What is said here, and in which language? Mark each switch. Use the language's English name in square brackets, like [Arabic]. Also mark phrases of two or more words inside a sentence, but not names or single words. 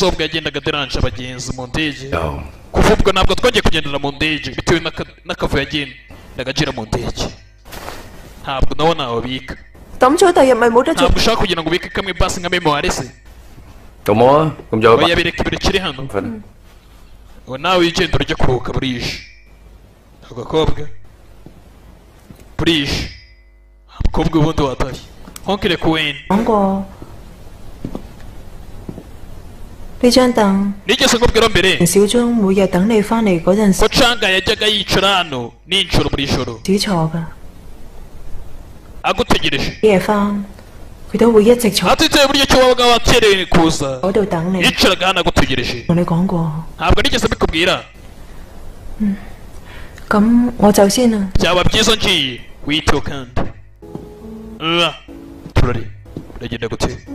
[Kinyarwanda] ubwo yagendaga deranje abagenzi mu ndege kuva ubwo ntabwo twongeye kugendera mu ndege bitewe n'akavuyo yagendaga agira mu ndege ntabwo nawe nawabika ntabwo ushaka kugira ngo ubike kamwe basi nka memoire se oya bireka ibiri kiri hano ubu nawe wigenda urajya kuruhuka burije agakobwa burije abakobwa ubundi watashye Onke Kweni [Cantonese] 呢張凳 [Kinyarwanda] nigeze nkubwira mbere [Cantonese] 小鐘每日等你返嚟嗰陣時 [Kinyarwanda] ko canga yajyaga yicara hano ninjoro buri joro [Cantonese] 只坐㗎， [Kinyarwanda] agutegereje [Cantonese] 夜返佢都會一直坐 [Kinyarwanda] atitaye uburyo cyo wabaga wakerewe kuza [Cantonese] 嗰度等你。 [Kinyarwanda] yicaraga hano agutegereje [Cantonese] 同你講過， [Kinyarwanda] ntabwo nigeze mbikubwira [Cantonese] 咁我就先啦。 [Kinyarwanda] byaba byiza ngiye wiyiteho kandi turari uragenda gute